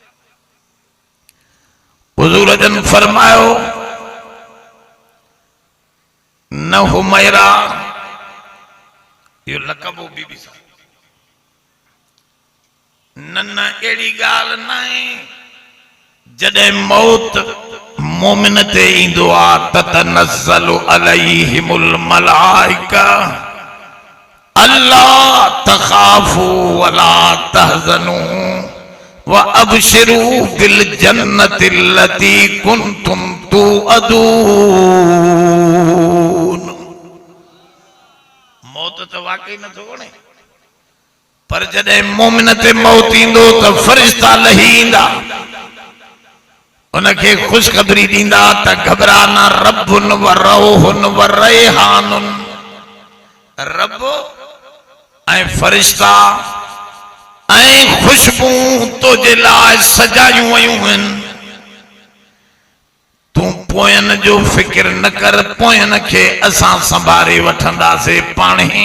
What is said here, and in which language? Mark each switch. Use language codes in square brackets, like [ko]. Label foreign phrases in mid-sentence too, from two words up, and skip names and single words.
[sd] हुज़ूर जन फरमायो न हुमैरा, इहो लक़ब हो बीबी सां, न अहिड़ी ॻाल्हि न आहे जॾहिं मौत मोमिन ते ईंदो आहे त [ar] تتنزل عليهم الملائكة ألا تخافوا ولا تحزنوا وأبشروا بالجنة التي كنتم توعدون. [sd] मौत तो वाकई नथो वणे, पर जॾहिं मोमिन ते मौत ईंदो त फरिश्ता लही ईंदा, उनखे ख़ुशख़बरी ॾींदा त घबरा न, [ar] رب وروح وريحان, [sd] रब ऐं फरिश्ता ऐं खुशबू तुंहिंजे लाइ सजायूं वयूं आहिनि। तूं पोयनि जो फिक्र न कर, पोयनि खे असां संभाले वठंदासीं पाण ई।